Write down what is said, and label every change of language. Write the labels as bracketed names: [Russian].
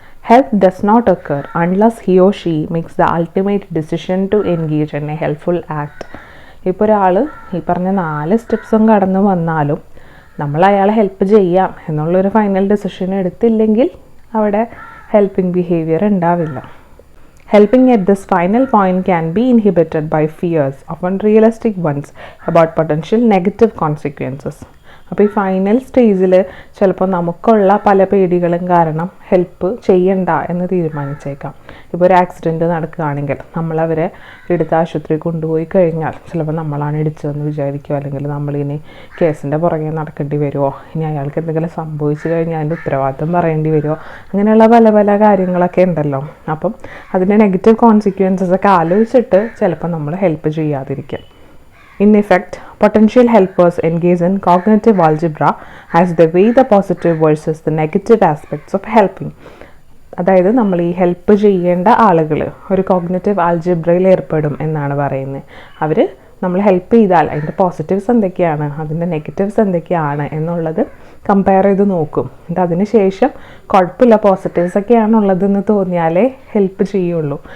[English] Help does not occur unless he or she makes the ultimate decision to engage in a helpful act. [Malayalam] ഇപ്പോൾ ഒരാൾ ഈ പറഞ്ഞ 4 സ്റ്റെപ്സും കടന്നു വന്നാലും നമ്മൾ അയാളെ ഹെൽപ്പ് ചെയ്യാം എന്നുള്ളൊരു ഫൈനൽ ഡിസിഷൻ എടുത്തില്ലെങ്കിൽ അവിടെ ഹെൽപ്പിംഗ് ബിഹേവിയർ ഉണ്ടാവില്ല. [English] Helping at this final point can be inhibited by fears, often realistic ones, about potential negative consequences. [Malayalam] അപ്പോൾ ഈ ഫൈനൽ സ്റ്റേജിൽ ചിലപ്പോൾ നമുക്കുള്ള പല പേടികളും കാരണം ഹെൽപ്പ് ചെയ്യണ്ട എന്ന് തീരുമാനിച്ചേക്കാം. ഇപ്പോൾ ഒരു ആക്സിഡൻറ്റ് നടക്കുകയാണെങ്കിൽ നമ്മളവരെ എടുത്ത് ആശുപത്രി കൊണ്ടുപോയി കഴിഞ്ഞാൽ ചിലപ്പോൾ നമ്മളാണ് ഇടിച്ചതെന്ന് വിചാരിക്കുമോ, അല്ലെങ്കിൽ നമ്മളിനി കേസിൻ്റെ പുറകെ നടക്കേണ്ടി വരുമോ, ഇനി അയാൾക്ക് എന്തെങ്കിലും സംഭവിച്ചു കഴിഞ്ഞാൽ അതിൻ്റെ ഉത്തരവാദിത്വം പറയേണ്ടി വരുമോ, അങ്ങനെയുള്ള പല പല കാര്യങ്ങളൊക്കെ ഉണ്ടല്ലോ. അപ്പം അതിൻ്റെ നെഗറ്റീവ് കോൺസിക്വൻസസ് ഒക്കെ ആലോചിച്ചിട്ട് ചിലപ്പോൾ നമ്മൾ help ചെയ്യാതിരിക്കും. [English] In effect, potential helpers engage in cognitive algebra as they weigh the positive versus the negative aspects of helping. [Malayalam] അതായത് നമ്മൾ ഈ ഹെൽപ്പ് ചെയ്യേണ്ട ആളുകൾ ഒരു കോഗ്നിറ്റീവ് ആൽജിബ്രയിൽ ഏർപ്പെടും എന്നാണ് പറയുന്നത്. അവർ നമ്മൾ ഹെൽപ്പ് ചെയ്താൽ അതിൻ്റെ പോസിറ്റീവ്സ് എന്തൊക്കെയാണ്, അതിൻ്റെ നെഗറ്റീവ്സ് എന്തൊക്കെയാണ് എന്നുള്ളത് കമ്പയർ ചെയ്ത് നോക്കും. എന്നിട്ട് അതിന് ശേഷം കുഴപ്പമില്ല പോസിറ്റീവ്സ് ഒക്കെയാണുള്ളതെന്ന് തോന്നിയാലേ ഹെൽപ്പ് ചെയ്യുള്ളൂ.